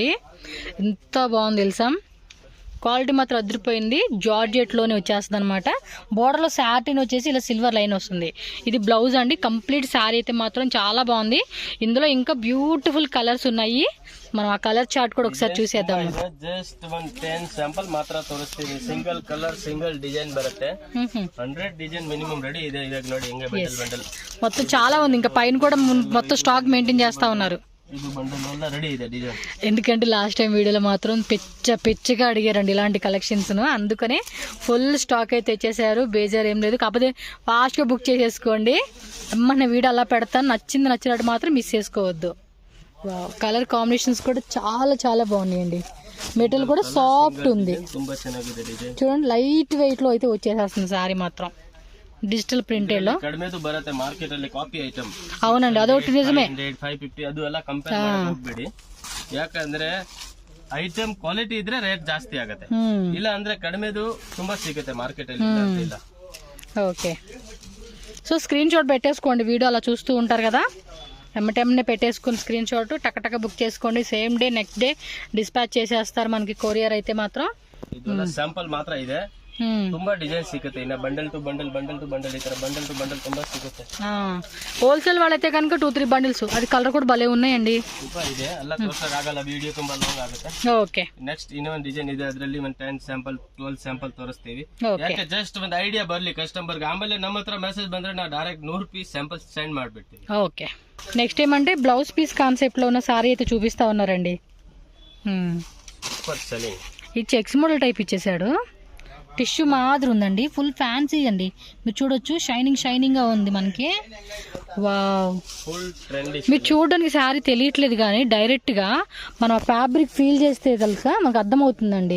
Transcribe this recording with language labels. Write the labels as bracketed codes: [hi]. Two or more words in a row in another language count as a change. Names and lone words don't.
[te] ఎంత బాగుంది తెలుసా, క్వాలిటీ మాత్రం అదిరిపోయింది. జార్జెట్లోనే వచ్చేస్తుంది అనమాట. బార్డర్లో సాటిన్ వచ్చేసి ఇలా సిల్వర్ లైన్ వస్తుంది. ఇది బ్లౌజ్ అండి. కంప్లీట్ శారీ అయితే మాత్రం చాలా బాగుంది. ఇందులో ఇంకా బ్యూటిఫుల్ కలర్స్ ఉన్నాయి. మనం ఆ కలర్ చార్ట్ కూడా ఒకసారి చూసేద్దాం. [kn] ಜಸ್ಟ್ 10 ಸ್ಯಾಂಪಲ್ ಮಾತ್ರ ತೋರಿಸ್ತೀವಿ. [en] single colour single design [kn] ಬರುತ್ತೆ. 100 ಡಿಸೈನ್ ಮಿನಿಮಮ್ ರೆಡಿ ಇದೆ. ಇದೇ ನೋಡಿ ಹೆಂಗೆ ಬಂಡಲ್ ಬಂಡಲ್ [te] మొత్తం చాలా ఉంది. ఇంకా పైన కూడా మొత్తం స్టాక్ మెయింటైన్ చేస్తా ఉన్నారు. [kn] ಇದು ಬಂಡಲ್ ಎಲ್ಲ ರೆಡಿ ಇದೆ ಡಿಸೈನ್. [te] ఎందుకంటే లాస్ట్ టైం వీడియోలో మాత్రం పిచ్చగా అడిగారండి ఇలాంటి కలెక్షన్స్, అందుకనే ఫుల్ స్టాక్ అయితే తెచ్చేసారు. బేజార్ ఏం లేదు. కాకపోతే ఫాస్ట్గా బుక్ చేసేసుకోండి. మన వీడియో అలా పెడతాను, నచ్చినట్టు మాత్రం మిస్ చేసుకోవద్దు. [en] colour combinations [te] కూడా చాలా చాలా బాగున్నాయండి. మెటీరియల్ కూడా సాఫ్ట్ ఉంది. చూడండి, [en] light weight [te] లో అయితే వచ్చేసేస్తుంది సారీ మాత్రం. [en] digital printed [te] లో [kn] ಕಡಿಮೆದು ಬರುತ್ತೆ ಮಾರ್ಕೆಟ್ ಅಲ್ಲಿ [en] copy item. [te] అవునండి, అదొకటి నిజమే. [kn] 550 ಅದು ಎಲ್ಲ ಕಂಪೇರ್ ಮಾಡಕ್ಕೆ ಹೋಗ್ಬೇಡಿ. ಯಾಕಂದ್ರೆ [en] item quality [kn] ಇದ್ರೆ ರೇಟ್ ಜಾಸ್ತಿ ಆಗುತ್ತೆ. ಇಲ್ಲ ಅಂದ್ರೆ ಕಡಿಮೆದು ತುಂಬಾ ಸಿಗುತ್ತೆ ಮಾರ್ಕೆಟ್ ಅಲ್ಲಿ. ಇಲ್ಲ. [te] ఓకే, సో [en] screen shot [te] పెట్టేసుకోండి. వీడియో అలా చూస్తూ ఉంటారు కదా, ఎమ్మటెమ్మనే పెట్టేసుకుని [en] screen shot [te] టక బుక్ చేసుకోండి. [en] same day next day dispatch [te] చేసేస్తారు మనకి కొరియర్ అయితే మాత్రం. [kn] ಇದು ಸ್ಯಾಂಪಲ್ ಮಾತ್ರ ಇದೆ. ತುಂಬಾ ಡಿಸೈನ್ ಸಿಗುತ್ತೆ. ಇನ್ನ [en] bundle to bundle [kn] ಈ ತರ [en] bundle to bundle [kn] ತುಂಬಾ ಸಿಗುತ್ತೆ. [te] హోల్సేల్ వాళ్ళైతే కనుక 2-3 బండిల్స్. అది కలర్ కూడా భలే ఉన్నాయండి. [kn] ತುಂಬಾ ಇದೆ, ಎಲ್ಲ ತೋರ್ಸಕ್ ಆಗಲ್ಲ, ವಿಡಿಯೋ ತುಂಬಾ ಲಾಂಗ್ ಆಗುತ್ತೆ. ಓಕೆ, ನೆಕ್ಸ್ಟ್ ಇನ್ನೊಂದು ಡಿಸೈನ್ ಇದೆ, ಅದರಲ್ಲಿ ಒಂದು 10 ಸ್ಯಾಂಪಲ್ 12 ಸ್ಯಾಂಪಲ್ ತೋರಿಸ್ತೀವಿ. ಯಾಕೆ ಜಸ್ಟ್ ಒಂದು ಐಡಿಯಾ ಬರ್ಲಿ ಕಸ್ಟಮರ್ಗೆ. ಆಮೇಲೆ ನಮ್ಮ ಹತ್ರ ಮೆಸೇಜ್ ಬಂದ್ರೆ ನಾವು ಡೈರೆಕ್ಟ್ 100 ಪೀಸ್ ಸ್ಯಾಂಪಲ್ ಸೆಂಡ್ ಮಾಡ್ಬಿಡ್ತೀವಿ. [te] ఓకే, నెక్స్ట్ ఏమంటే [en] blouse piece concept [te] లో ఉన్న సారీ అయితే చూపిస్తా ఉన్నారండి. [en] super selling. [te] ఈ [en] checks model type [te] ఇచ్చేసాడు. టిష్యూ మాదిరి ఉందండి. [en] full fancy [te] అండి. మీరు చూడొచ్చు, షైనింగ్ గా ఉంది మనకి. వావ్, మీరు చూడడానికి శారీ తెలియట్లేదు కానీ డైరెక్ట్ గా మనం ఆ [en] fabric feel [te] చేస్తే తెలుసా మనకు అర్థమవుతుందండి.